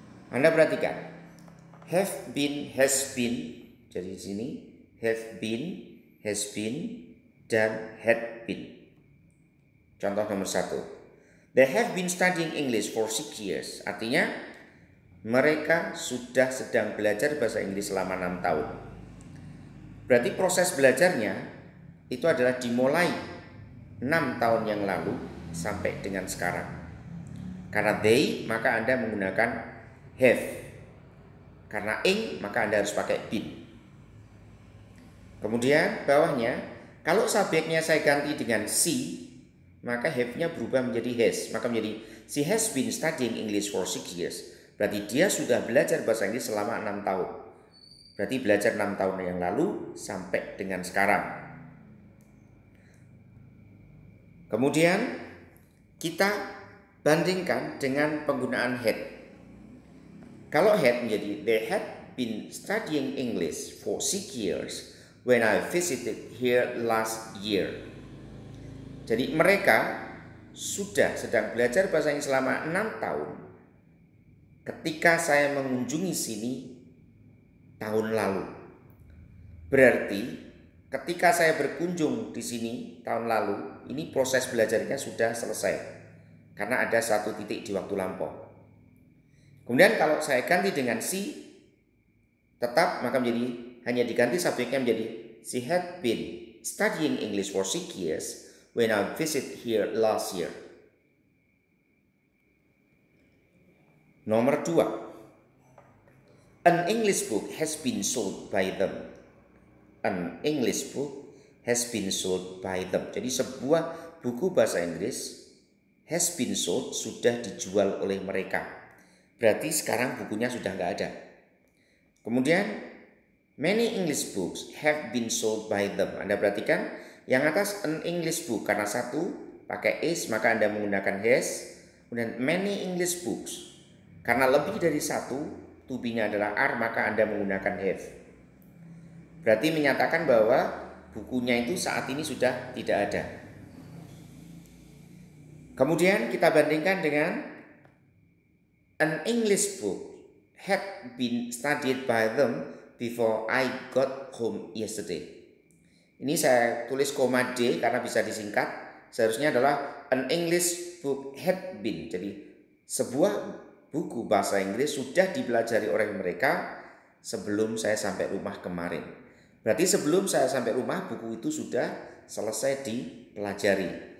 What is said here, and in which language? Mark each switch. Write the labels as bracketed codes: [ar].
[id] Anda perhatikan have been, has been. Jadi di sini have been, has been, dan had been. Contoh nomor 1. [en] They have been studying English for 6 years. [id] Artinya mereka sudah sedang belajar bahasa Inggris selama 6 tahun. Berarti proses belajarnya itu adalah dimulai 6 tahun yang lalu sampai dengan sekarang. Karena they, maka Anda menggunakan have. Karena ing, maka Anda harus pakai been. Kemudian bawahnya, kalau subjeknya saya ganti dengan she, maka have-nya berubah menjadi has. Maka menjadi [en] she has been studying English for 6 years. [id] Berarti dia sudah belajar bahasa Inggris selama 6 tahun. Berarti belajar 6 tahun yang lalu sampai dengan sekarang. Kemudian kita bandingkan dengan penggunaan had. Kalau had menjadi [en] they had been studying English for 6 years when I visited here last year. [id] Jadi mereka sudah sedang belajar bahasa Inggris selama 6 tahun ketika saya mengunjungi sini tahun lalu. Berarti ketika saya berkunjung di sini tahun lalu, ini proses belajarnya sudah selesai karena ada satu titik di waktu lampau. Kemudian kalau saya ganti dengan she, tetap maka menjadi hanya diganti subjeknya menjadi [en] she had been studying English for 6 years when I visit here last year. [id] Nomor 2. [en] An English book has been sold by them. An English book has been sold by them. [id] Jadi sebuah buku bahasa Inggris [en] has been sold, [id] sudah dijual oleh mereka. Berarti sekarang bukunya sudah nggak ada. Kemudian [en] many English books have been sold by them. [id] Anda perhatikan yang atas [en] an English book, [id] karena satu pakai is maka Anda menggunakan has. Kemudian [en] many English books, [id] karena lebih dari satu, to be-nya adalah are, maka Anda menggunakan have. Berarti menyatakan bahwa bukunya itu saat ini sudah tidak ada. Kemudian kita bandingkan dengan [en] an English book had been studied by them before I got home yesterday. [id] Ini saya tulis koma D karena bisa disingkat. Seharusnya adalah [en] an English book had been. [id] Jadi sebuah buku bahasa Inggris sudah dipelajari oleh mereka sebelum saya sampai rumah kemarin. Berarti sebelum saya sampai rumah buku itu sudah selesai dipelajari.